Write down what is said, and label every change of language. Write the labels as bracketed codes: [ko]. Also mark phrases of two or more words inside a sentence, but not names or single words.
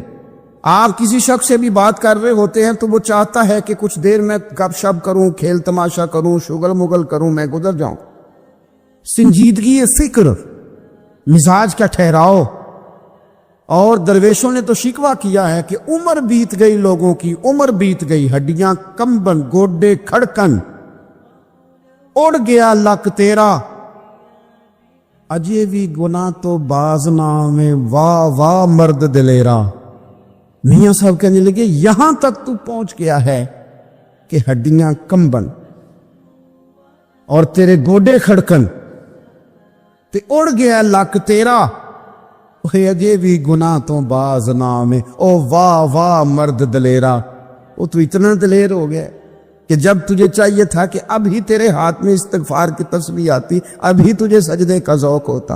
[ur] آپ کسی شخص سے بھی بات کر رہے ہوتے ہیں تو وہ چاہتا ہے کہ کچھ دیر میں گپ شپ کروں، کھیل تماشا کروں، شغل مغل کروں، میں گزر جاؤں۔ سنجیدگی فکر، مزاج کا ٹھہراؤ۔ اور درویشوں نے تو شکوہ کیا ہے کہ عمر بیت گئی، لوگوں کی عمر بیت گئی، [pa] ہڈیاں کمبن، گوڈے کھڑکن، اڑ گیا لک تیرا، اجے بھی گناہ تو باز نام ہے، واہ واہ مرد دلیرا۔ [ur] میاں صاحب کہنے لگے یہاں تک تو پہنچ گیا ہے کہ [pa] ہڈیاں کمبن اور تیرے گوڈے کھڑکن تے اڑ گیا لک تیرا، اجے بھی گناہ تو باز نام ہے، او واہ واہ مرد دلیرا۔ [ur] وہ تو اتنا دلیر ہو گیا کہ جب تجھے چاہیے تھا کہ اب ہی تیرے ہاتھ میں استغفار کی تسبیح آتی، اب ہی تجھے سجدے کا ذوق ہوتا۔